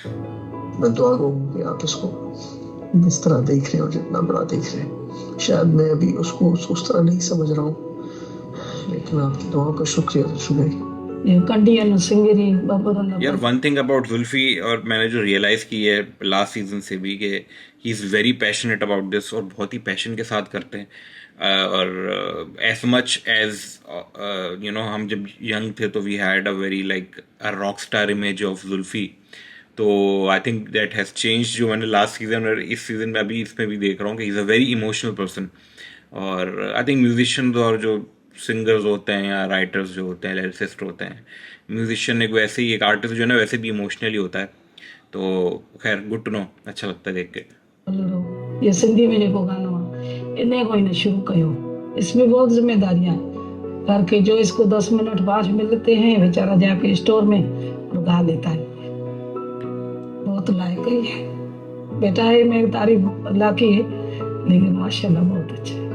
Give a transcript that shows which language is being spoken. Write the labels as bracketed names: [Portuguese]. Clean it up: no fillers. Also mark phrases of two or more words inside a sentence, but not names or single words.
[Hindi] मैं दुआ करूँ कि आप इसको जिस तरह देख रहे हो, जितना बड़ा देख रहे हैं, शायद मैं अभी उसको उस तरह नहीं समझ रहा हूँ, लेकिन आपकी दुआओं का शुक्रिया शुक्रिया। यार, [English] one thing about [Hindi] जुल्फी, और मैंने जो रियलाइज़ की है [English] last season [Hindi] से भी, कि [English] he is very passionate about this, [Hindi] और बहुत ही पैशन के साथ करते हैं। [English] और as much as [Hindi] हम जब यंग थे तो [English] we had a very like a rock star image of Zulfi. [Hindi] तो [English] I think that has change, [Hindi] जो मैंने [English] last season [Hindi] और इस सीजन में अभी इसमें भी देख रहा हूँ कि [English] he is a very emotional person. [Hindi] और [English] I think musicians [Hindi] और जो सिंगर्स होते हैं या राइटर्स जो होते हैं, लिरिसिस्ट होते हैं, म्यूजिशियन एक वैसे ही एक आर्टिस्ट जो है ना वैसे भी इमोशनली होता है। तो खैर, [English] good to know, [Hindi] अच्छा लगता है देख के। ये सिंधी में [Sindhi] जेको गानो आहे इन्हें को इन्हें शुरू कयो। [Hindi] इसमें बहुत जिम्मेदारियां हैं घर के, जो इसको 10 मिनट बाद मिलते हैं बेचारा जाके स्टोर में और गा लेता है। बहुत लायक है बेटा है, मैं तारीफ अल्लाह की है, लेकिन माशाल्लाह बहुत अच्छा है।